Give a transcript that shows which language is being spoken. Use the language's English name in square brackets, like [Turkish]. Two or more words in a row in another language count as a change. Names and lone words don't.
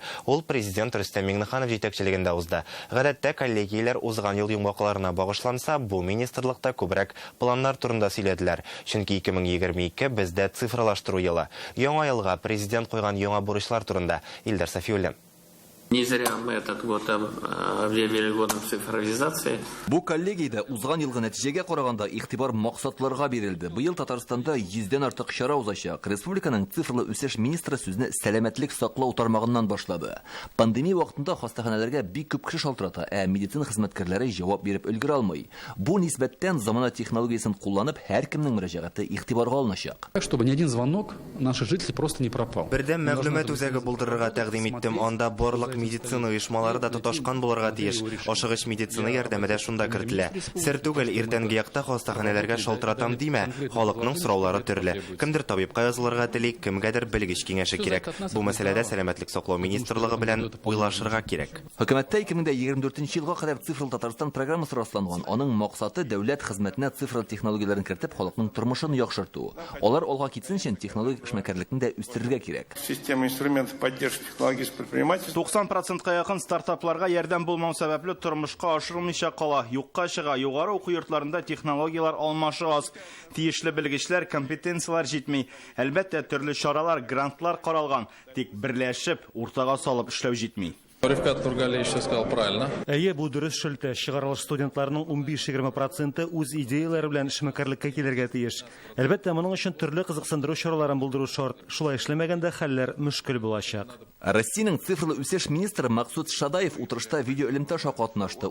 [Tatar] Ул президент Рөстәм Миңнеханов җитәкчелегендә узды. Гадәттә коллегияләр узган ел йомгакларына багышланса, бу министрлыкта күбрәк планнар турында сөйләделәр. Чөнки 2022 бездә цифрлаштыру елы. Яңа елга президент койган яңа бурычлар турында Илдар Сафиуллин. [Russian] Не зря мы этот год объявили годом цифровизации. [Tatar] Бу коллегиядә узган елгы нәтиҗәгә караганда игътибар максатларга бирелде. Быел Татарстанда 100дән артык чара узачак. Республиканың цифрлы үсеш министры сүзне сәламәтлек саклау тармагыннан башлады. Пандемия вакытында хастаханәләргә бик күп кеше шалтырата, ә медицина хезмәткәрләре җавап биреп өлгерә алмый. Бу нисбәттән замана технологиясын кулланып, һәркемнең мөрәҗәгате игътибарга алыначак. [Russian] Чтобы ни один звонок наших жителей просто не пропал. [Tatar] Бердәм мәгълүмат үзәге булдырырга тәкъдим иттем. Анда барлык медицина оешмалары да тоташкан булырга тиеш. Ашыгыч медицина ярдәме дә шунда кертелә. Сер түгел, иртәнге якта хастаханәләргә шалтыратам димә. Халыкның сораулары төрле. Кемдер табибка язылырга тели, кемгәдер белгеч киңәше кирәк. Бу мәсьәләдә сәламәтлек саклау министрлыгы белән уйлашырга кирәк. Хөкүмәттә 2024 елга кадәр цифрлы Татарстан программасы расланган. Аның максаты дәүләт хезмәтенә цифрлы технологияләрен кертеп, халыкның тормышын яхшырту. Алар алга китсен өчен технологик эшмәкәрлекне дә үстерергә кирәк. [Russian] Система инструментов поддержки технологического предпринимательства [Tatar] 90%-ка якын стартапларга ярдәм булмау сәбәпле тормышка ашырылмыйча кала. Юкка чыга. Югары уку йортларында технологиялар алмашы аз. Тиешле белгечләр, компетенциялар җитми. Әлбәттә, төрле чаралар, грантлар каралган. Тик берләшеп, уртага салып эшләү җитми. [Russian] Рифкат Тургалиевич сказал правильно. [Tatar] Әйе, бу дөрес шелтә. Чыгарылыш студентларының 15-20% үз идеялары белән эшмәкәрлеккә килергә тиеш. Әлбәттә, моның өчен төрле кызыксындыру чараларын булдыру шарт. Шулай эшләмәгәндә хәлләр мөшкел булачак. Россиянең цифрлы үсеш министры Максут Шадаев утырышта видеоэлемтәшә катнашты.